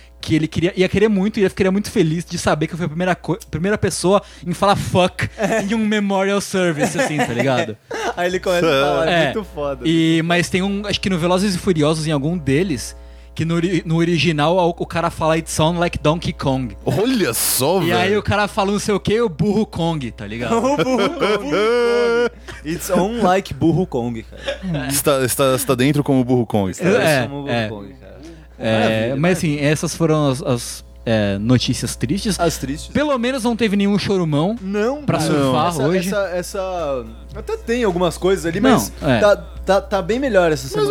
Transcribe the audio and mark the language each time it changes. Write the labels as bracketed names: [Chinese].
[Portuguese] que ele queria, ia querer muito, e ele ficaria muito feliz de saber que eu fui a primeira, primeira pessoa em falar fuck em um memorial service, assim, tá ligado? Aí ele começa a falar, é muito foda. E, mas tem um, acho que no Velozes e Furiosos, em algum deles, que no, no original o cara fala [English] It's on like Donkey Kong. [Portuguese] Olha só, e velho. E aí o cara fala não sei o que, o Burro Kong, tá ligado? O Burro Kong. [English] It's on like Burro Kong, cara. [Portuguese] É. Você tá dentro como o Burro Kong. Está dentro como o Burro Kong, cara. Mas assim, essas foram as notícias tristes. As tristes. Pelo menos não teve nenhum chorumão. Não, pra surfar não. Hoje. Até tem algumas coisas ali, mas tá bem melhor essa semana.